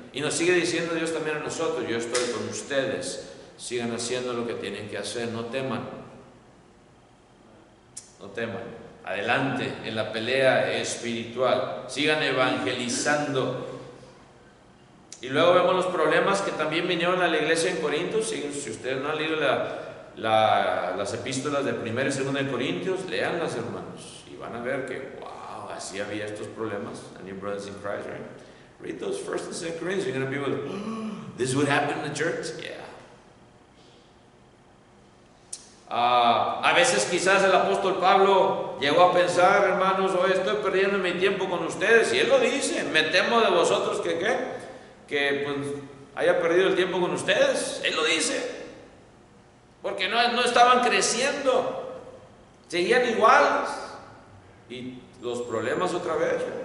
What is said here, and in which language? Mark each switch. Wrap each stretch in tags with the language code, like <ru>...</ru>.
<es>Y nos sigue diciendo Dios también a nosotros: yo estoy con ustedes, sigan haciendo lo que tienen que hacer, no teman, no teman, adelante en la pelea espiritual, sigan evangelizando. Y luego vemos los problemas que también vinieron a la iglesia en Corintios. Si ustedes no han leído las epístolas de 1 y 2 de Corintios, léanlas, hermanos, y van a ver que, wow, así había estos problemas.</es> <en>And your brothers in Christ, right? Read those 1 and 2 Corinthians, you're going to be able to, this would happen in the church? Yeah.</en> <es>A veces quizás el apóstol Pablo llegó a pensar: hermanos, hoy estoy perdiendo mi tiempo con ustedes. Y él lo dice: me temo de vosotros que pues haya perdido el tiempo con ustedes. Él lo dice, porque no estaban creciendo, seguían iguales, y los problemas otra vez.</es>